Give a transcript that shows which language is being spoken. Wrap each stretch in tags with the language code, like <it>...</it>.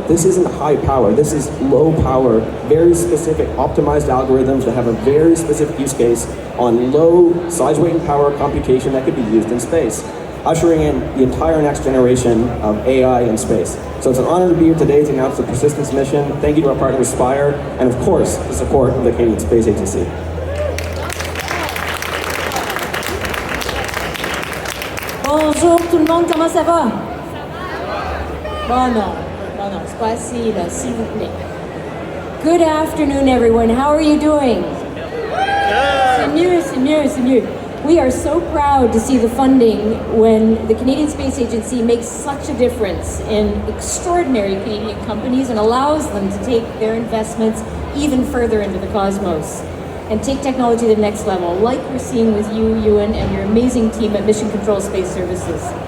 <en>This isn't high power. This is low power, very specific optimized algorithms that have a very specific use case on low size, weight, and power computation that could be used in space, ushering in the entire next generation of AI in space. So it's an honor to be here today to announce the Persistence mission. Thank you to our partner Spire, and of course, the support of the Canadian Space Agency.</en> <fr>Bonjour tout le monde, comment ça va? Bon non, c'est pas si là, s'il vous plaît.</fr> <en>Good afternoon, everyone. How are you doing?</en> <fr>C'est mieux.</fr> <en>We are so proud to see the funding when the Canadian Space Agency makes such a difference in extraordinary Canadian companies and allows them to take their investments even further into the cosmos and take technology to the next level, like we're seeing with you, Ewan, and your amazing team at Mission Control Space Services.</en>